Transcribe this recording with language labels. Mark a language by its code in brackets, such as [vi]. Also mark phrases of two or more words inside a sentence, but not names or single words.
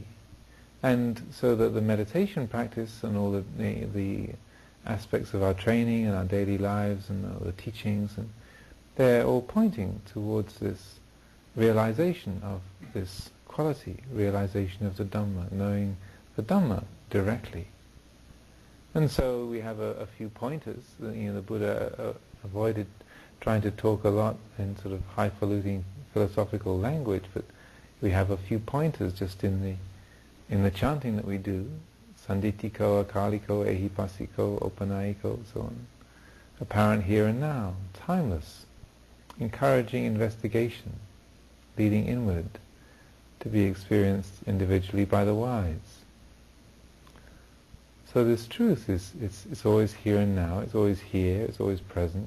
[en] And so that the meditation practice and all the aspects of our training and our daily lives and all the teachings, and they're all pointing towards this realization of this quality, realization of the Dhamma, knowing the Dhamma directly. And so we have a few pointers. The Buddha avoided trying to talk a lot in sort of highfalutin philosophical language, but we have a few pointers just in the chanting that we do: [pi] sanditiko, akaliko, ehipasiko, opanayiko, [en] so on. Apparent here and now, timeless, encouraging investigation, leading inward, to be experienced individually by the wise. So this truth it's always here and now, it's always here, it's always present.